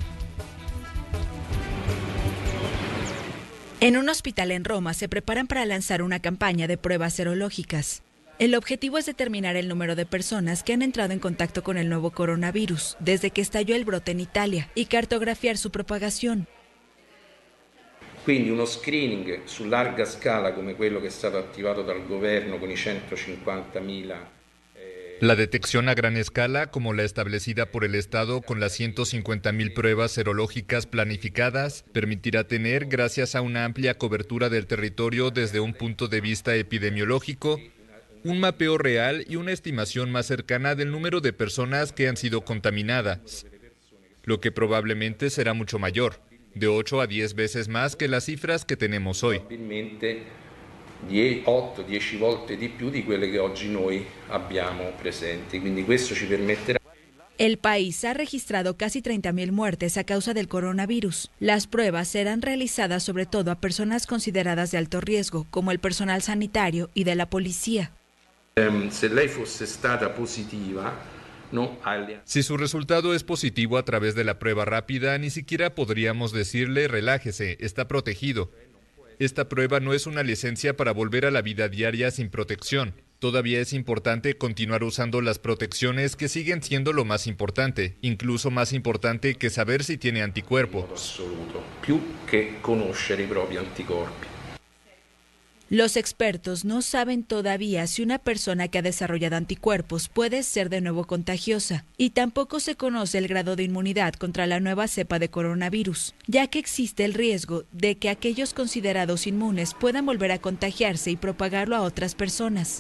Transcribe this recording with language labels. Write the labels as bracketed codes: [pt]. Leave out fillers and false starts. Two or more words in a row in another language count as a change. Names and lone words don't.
[es] En un hospital en Roma se preparan para lanzar una campaña de pruebas serológicas. El objetivo es determinar el número de personas que han entrado en contacto con el nuevo coronavirus desde que estalló el brote en Italia y cartografiar su propagación. [it] Quindi uno screening su larga scala come quello che è stato attivato dal governo con i 150.000. [es] La detección a gran escala, como la establecida por el Estado con las 150.000 pruebas serológicas planificadas, permitirá tener, gracias a una amplia cobertura del territorio desde un punto de vista epidemiológico, un mapeo real y una estimación más cercana del número de personas que han sido contaminadas, lo que probablemente será mucho mayor, de 8 a 10 veces más que las cifras que tenemos hoy. [it] 8-10 volte di più di quelle che oggi noi abbiamo presenti, quindi questo ci permetterà. [es] El país ha registrado casi 30.000 muertes a causa del coronavirus. Las pruebas serán realizadas sobre todo a personas consideradas de alto riesgo, como el personal sanitario y de la policía. [it] Se lei fosse stata positiva, no agli... [es] Si su resultado es positivo a través de la prueba rápida, ni siquiera podríamos decirle relájese, está protegido. Esta prueba no es una licencia para volver a la vida diaria sin protección. Todavía es importante continuar usando las protecciones que siguen siendo lo más importante, incluso más importante que saber si tiene anticuerpos. [it] Più che conoscere i propri anticorpi. [es] Los expertos no saben todavía si una persona que ha desarrollado anticuerpos puede ser de nuevo contagiosa, y tampoco se conoce el grado de inmunidad contra la nueva cepa de coronavirus, ya que existe el riesgo de que aquellos considerados inmunes puedan volver a contagiarse y propagarlo a otras personas.